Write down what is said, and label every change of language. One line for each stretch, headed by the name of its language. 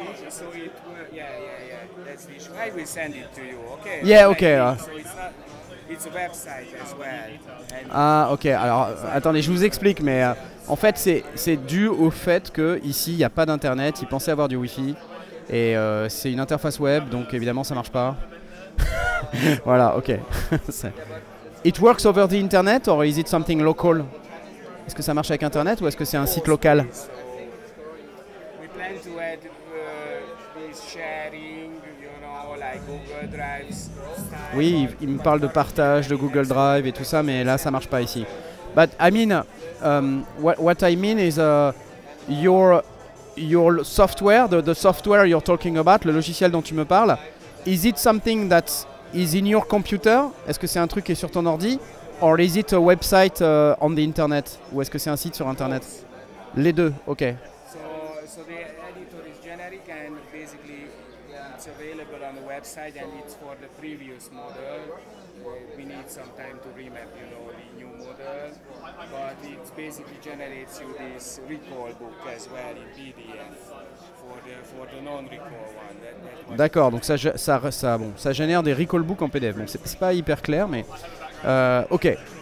English: so it yeah, that's the issue. I will send it to you, okay? Yeah, Like okay, this, so it's a website as well. And Ah, ok.
French: Alors, attendez, je vous explique, mais en fait, c'est dû au fait que ici, il n'y a pas d'internet. Ils pensaient avoir du Wi-Fi et c'est une interface web, donc évidemment, ça marche pas. Voilà, ok.
English: It works over the internet, or is it something local?
French: Est-ce que ça marche avec internet ou est-ce que c'est un site local?
English: so we plan to add this sharing, like Google Drives style.
French: Oui, il me parle de partage, de Google Drive et tout ça, mais là, ça marche pas ici.
English: But I mean, what I mean is your software, the software you're talking about,
French: le logiciel dont tu me parles,
English: is it something that is in your computer?
French: Est-ce que c'est un truc qui est sur ton ordi?
English: Or is it a website on the internet?
French: Ou est-ce que c'est un site sur internet? Les deux, ok.
English: So the editor is generic and basically it's available on the website and it's for the previous model. We need some time to remap, the new model, but it basically generates you this recall book as well in PDF for the non-recall one. That
French: D'accord, donc ça génère des recall books en PDF. Bon, c'est pas hyper clair, mais ok.